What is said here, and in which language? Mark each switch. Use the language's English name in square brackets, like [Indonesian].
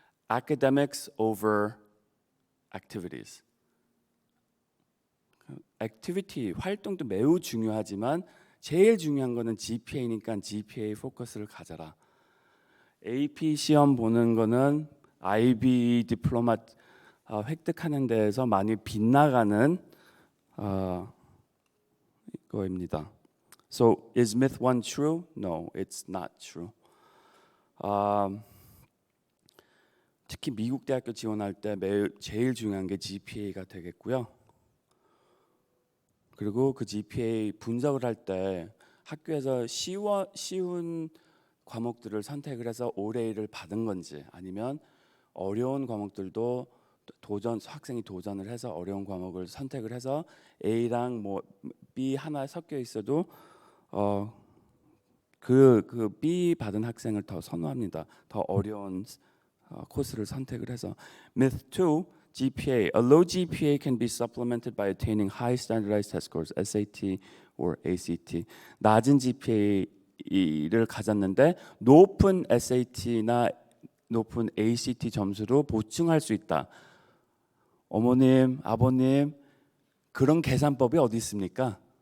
[English] Academics over activities. [Korean] 액티비티 활동도 매우 중요하지만 제일 중요한 거는 GPA니까 GPA 포커스를 가져라. AP 시험 보는 거는 IB 디플로마 획득하는 데에서 많이 빗나가는 거입니다. [English] So is myth 1 true? No, it's not true. [Korean] 특히 미국 대학교 지원할 때 제일 중요한 게 GPA가 되겠고요. 그리고 그 GPA 분석을 할 때 학교에서 쉬운 과목들을 선택을 해서 올해를 받은 건지 아니면 어려운 과목들도 학생이 도전을 해서 어려운 과목을 선택을 해서 A랑 뭐 B 하나 섞여 있어도 그 B 받은 학생을 더 선호합니다. 더 어려운 코스를 선택을 해서 [English] Myth 2, [Korean] GPA. [English] A low GPA can be supplemented by attaining high standardized test scores, SAT or ACT. [Korean] 낮은 GPA를 가졌는데 높은 SAT나 높은 ACT 점수로 보충할 수 있다. 어머님, 아버님, 그런 계산법이 어디 있습니까?